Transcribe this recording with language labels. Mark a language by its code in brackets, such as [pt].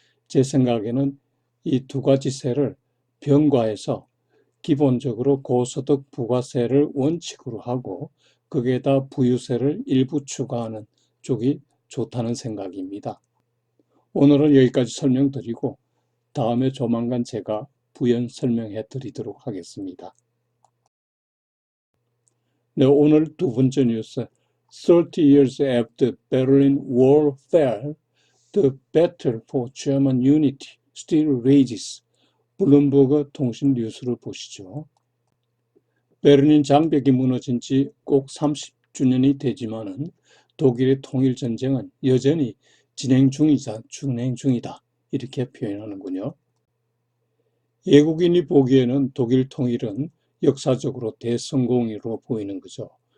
[ko] 제 생각에는 이 두 가지 세를 병과해서 기본적으로 고소득 부가세를 원칙으로 하고 거기에다 부유세를 일부 추가하는 쪽이 좋다는 생각입니다. 오늘은 여기까지 설명드리고 다음에 조만간 제가 부연 설명해 드리도록 하겠습니다. 네, 오늘 두 번째 뉴스. [en] 30 years after Berlin Wall fell, the battle for German unity still rages. [ko] 블룸버그 통신 뉴스를 보시죠. 베를린 장벽이 무너진 지 꼭 30주년이 되지만은 독일의 통일 전쟁은 여전히 진행 중이다. 이렇게 표현하는군요. 외국인이 보기에는 독일 통일은 역사적으로 대성공으로 보이는 거죠.